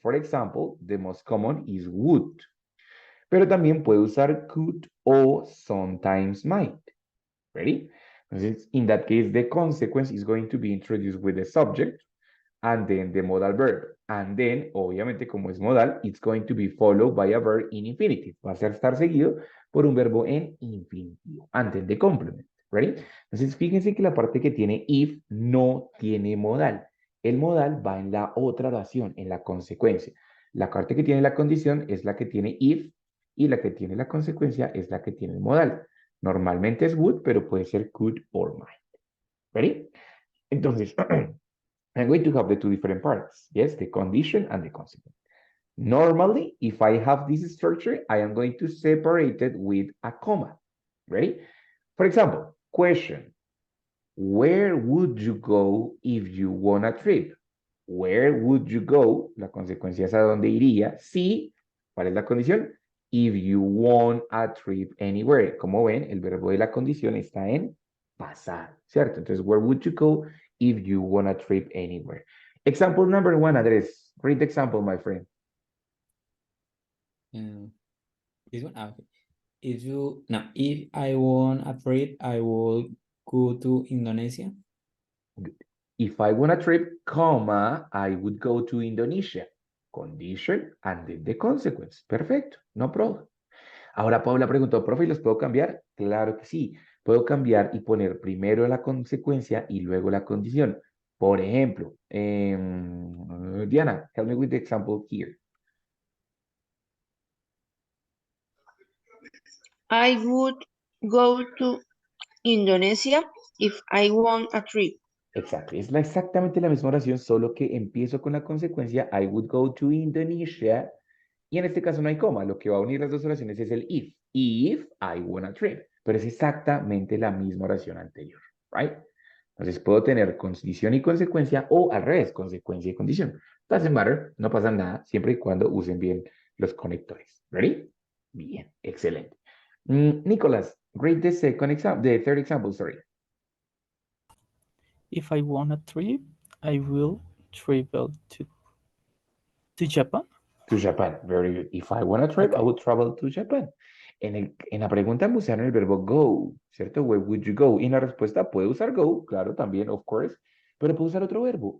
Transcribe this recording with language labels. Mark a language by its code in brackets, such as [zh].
[en] For example, the most common is would. [es] Pero también puede usar could o [en] sometimes [es] might. [en] Ready? [es] Entonces, [en] in that case, the consequence is going to be introduced with the subject and then the modal verb. And then, [es] obviamente, como es modal, [en] it's going to be followed by a verb in infinitive. [es] Va a estar seguido por un verbo en infinitivo, antes de complement. [en] Ready? [es] Entonces, fíjense que la parte que tiene if no tiene modal. El modal va en la otra oración, en la consecuencia. La parte que tiene la condición es la que tiene if y la que tiene la consecuencia es la que tiene el modal. Normalmente es would, pero puede ser [en] could or might. ¿Ready? [es] Entonces, [en] I'm going to have the two different parts. Yes, the condition and the consequence. Normally, if I have this structure, I am going to separate it with a comma. Ready? For example, question. Where would you go if you won a trip? Where would you go? [es] La consecuencia es a dónde iría. Si, ¿cuál es la condición? [en] If you won a trip anywhere. [es] Como ven, el verbo de la condición está en pasado, ¿cierto? Entonces, [en] where would you go if you won a trip anywhere? Example number one, Andres. Read the example, my friend. This one, okay. If I won a trip, I will go to Indonesia. If I won a trip, comma, I would go to Indonesia. Condition and then the consequence. [es] Perfecto, [en] no problem. [es] Ahora Paula preguntó, profe, ¿y los puedo cambiar? Claro que sí. Puedo cambiar y poner primero la consecuencia y luego la condición. Por ejemplo, [en] Diana, help me with the example here. I would go to Indonesia if I won a trip. [es] Exacto, es exactamente la misma oración, solo que empiezo con la consecuencia, [en] I would go to Indonesia, [es] y en este caso no hay coma, lo que va a unir las dos oraciones es el [en] if I won a trip, [es] pero es exactamente la misma oración anterior, right? Entonces puedo tener condición y consecuencia, o al revés, consecuencia y condición. [en] Doesn't matter, [es] no pasa nada, siempre y cuando usen bien los conectores. [en] ¿Ready? [es] Bien, excelente. [en] Nicolás, read the third example, sorry. If I want a trip, I will travel to Japan. To Japan. Very good. If I want a trip, I would travel to Japan. [es] En la pregunta me usaron el verbo go, ¿cierto? [en] Where would you go? [es] Y en la respuesta puede usar go, claro, también, [en] of course, [es] pero puedo usar otro verbo.